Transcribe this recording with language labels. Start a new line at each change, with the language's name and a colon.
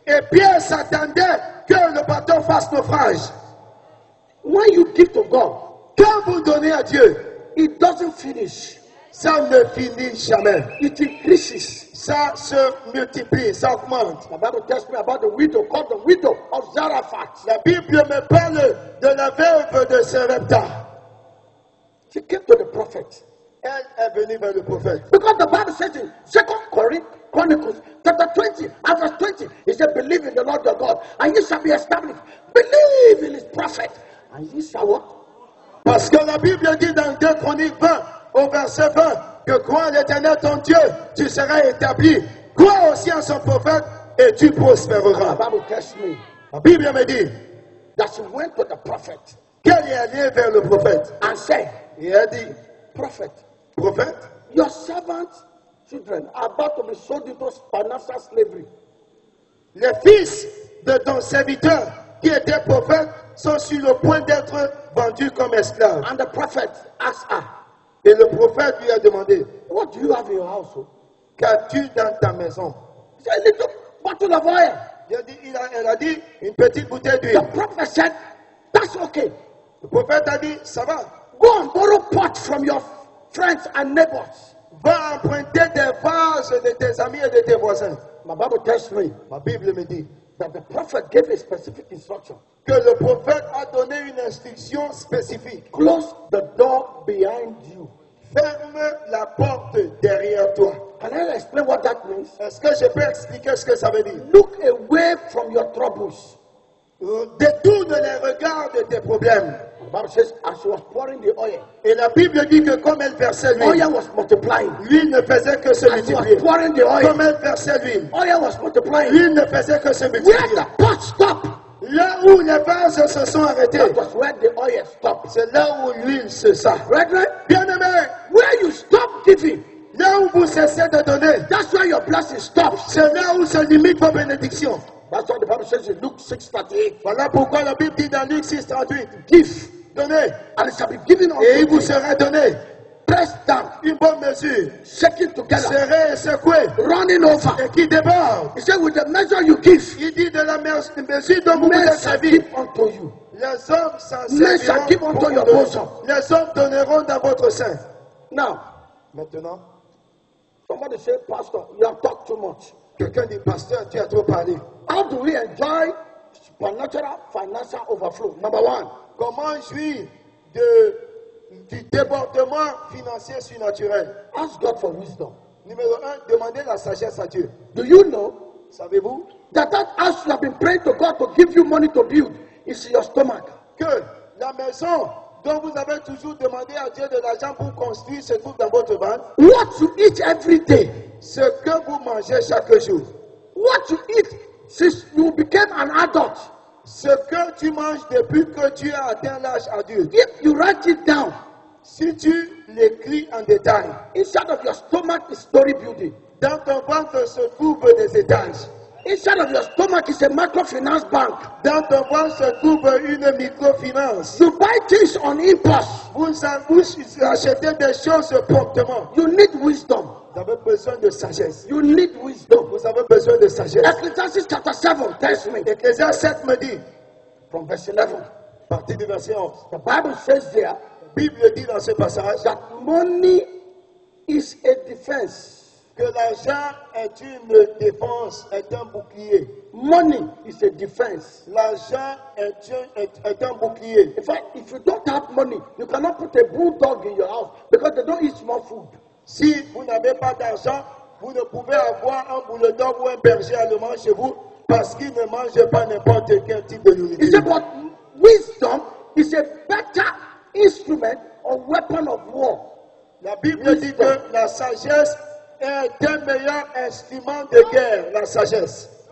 French: et Pierre s'attendait que le bateau fasse naufrage.
English: When you give to God,
French: Quand vous donnez à Dieu,
English: it doesn't finish.
French: ça ne finit jamais.
English: It increases.
French: Ça se multiplie, ça augmente.
English: The Bible tells me about the widow called the widow of Zarephath.
French: La Bible me parle de la veuve de Sarepta.
English: She came to the prophet.
French: Elle est venue vers le prophète.
English: Because the Bible says in 2 Chronicles chapter 20 and verse 20, he said, believe in the Lord your God, and ye shall be established. Believe in his prophet, and ye shall what?
French: Parce que la Bible dit dans 2 Chroniques 20, au verset 20, que crois en l'Éternel ton Dieu, tu seras établi. Crois aussi en son prophète et tu
English: And the
French: prospéreras.
English: Bible tells me
French: La Bible me dit
English: that she went to the prophet
French: qu'elle est allée vers le prophète.
English: and said,
French: Et elle dit,
English: prophet,
French: prophète,
English: your servant children are about to be sold into financial slavery.
French: les fils de ton serviteur qui était prophète sont sur le point d'être vendus comme esclaves.
English: And the prophet asked her,
French: Et le prophète lui a demandé,
English: what do you have in your household?
French: qu'as-tu dans ta maison?
English: She said, a little bottle of oil.
French: Elle a dit, une petite bouteille
English: The
French: d'huile.
English: prophet said, that's okay.
French: Le prophète a dit, ça va.
English: Go and borrow pot from your friends and neighbors.
French: Va emprunter des vases de tes amis et de tes voisins.
English: My Bible tells me
French: Ma Bible me dit
English: that the prophet gave a specific instruction.
French: que le prophète a donné une instruction spécifique.
English: Close the door behind you.
French: Ferme la porte derrière toi.
English: Can I explain what that means?
French: Est-ce que je peux expliquer ce que ça veut dire?
English: Look away from your troubles.
French: Détourne les regards de tes problèmes.
English: The Bible says, as she was pouring the oil,
French: Et la Bible dit que comme elle versait l'huile,
English: oil was multiplying.
French: l'huile ne faisait que se
English: As she was
French: multiplier.
English: pouring the oil,
French: Comme elle versait l'huile,
English: oil was multiplying.
French: l'huile ne faisait que se
English: Where
French: multiplier.
English: the pot stopped,
French: Là où les vases se sont arrêtés,
English: that was where the oil stopped.
French: c'est là où l'huile se sent.
English: Brethren,
French: Bien-aimés,
English: where you stop giving,
French: là où vous cessez de donner,
English: that's where your blessing stops.
French: c'est là où se limite vos bénédictions.
English: That's what the Bible says in Luke 6:38.
French: Voilà pourquoi la Bible dit dans Luc 6:38,
English: Give,
French: donnez,
English: and it shall be given unto
French: et il vous
English: you.
French: sera donné
English: Pressed down,
French: une bonne mesure,
English: shaking together,
French: serrée et secouée,
English: running over.
French: et qui déborde.
English: He said, with the measure you give,
French: Il dit de la mesure dont vous vous
English: men
French: êtes
English: shall
French: servi,
English: give unto you.
French: les hommes s'en
English: Men shall give
French: serviront
English: unto your
French: beaucoup
English: bosom.
French: de- Les hommes donneront dans votre sein.
English: Now,
French: Maintenant,
English: somebody say, Pastor, you have talked too much.
French: quelqu'un dit, pasteur, tu as trop parlé.
English: How do we enjoy supernatural financial overflow? Number one,
French: Comment jouir du débordement financier surnaturel?
English: ask God for wisdom.
French: Numéro 1, demandez la sagesse à Dieu.
English: Do you know
French: Savez-vous
English: that house you have been praying to God to give you money to build is in your stomach?
French: que la maison dont vous avez toujours demandé à Dieu de l'argent pour construire se trouve dans votre ventre?
English: What you eat every day,
French: Ce que vous mangez chaque jour.
English: what you eat since you became an adult,
French: Ce que tu manges depuis que tu as atteint l'âge adulte.
English: if you write it down,
French: Si tu l'écris en détail,
English: inside of your stomach is story building.
French: dans ton ventre se trouvent des étages.
English: Inside of your stomach is a microfinance bank.
French: Dans ton ventre se trouve une microfinance.
English: You buy things on impulse.
French: Vous achetez des choses promptement.
English: You need wisdom.
French: Vous avez besoin de sagesse.
English: You need wisdom.
French: Vous avez besoin de sagesse.
English: Ecclesiastes chapter 7 tells me
French: Ecclésiaste 7 me dit,
English: from verse 11.
French: partie du verset 11,
English: The Bible says there
French: la Bible dit dans ce passage
English: that money is a defense.
French: que l'argent est une défense, est un bouclier.
English: Money is a defense.
French: L'argent est un bouclier.
English: In fact, if you don't have money, you cannot put a bulldog in your house because they don't eat small food.
French: Si vous n'avez pas d'argent, vous ne pouvez avoir un bulldog ou un berger allemand chez vous parce qu'il ne mange pas n'importe quel type de
English: He
French: nourriture.
English: said, but wisdom is a better instrument or weapon of war.
French: La Bible dit que la sagesse est un meilleur instrument de guerre, la sagesse.